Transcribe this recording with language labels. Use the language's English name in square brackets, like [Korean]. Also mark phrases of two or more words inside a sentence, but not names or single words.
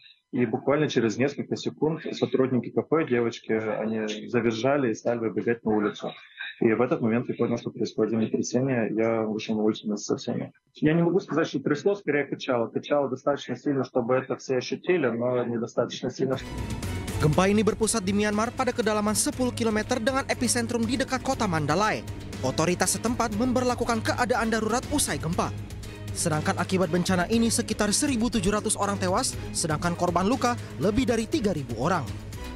[Russian] И буквально через несколько секунд сотрудники кафе, девочки, они завизжали и стали выбегать на улицу. И в этот момент я понял, что происходит землетрясение. Я вышел на улицу вместе со всеми. Я не могу сказать, что трясло, скорее качало. Качало достаточно сильно, чтобы это все ощутили, но недостаточно сильно. [Indonesian] Gempa ini berpusat di Myanmar pada kedalaman 10 km dengan epicentrum di dekat kota Mandalay. Otoritas setempat memberlakukan keadaan darurat usai gempa. Sedangkan akibat bencana ini sekitar 1.700 orang tewas, sedangkan korban luka lebih dari 3.000 orang.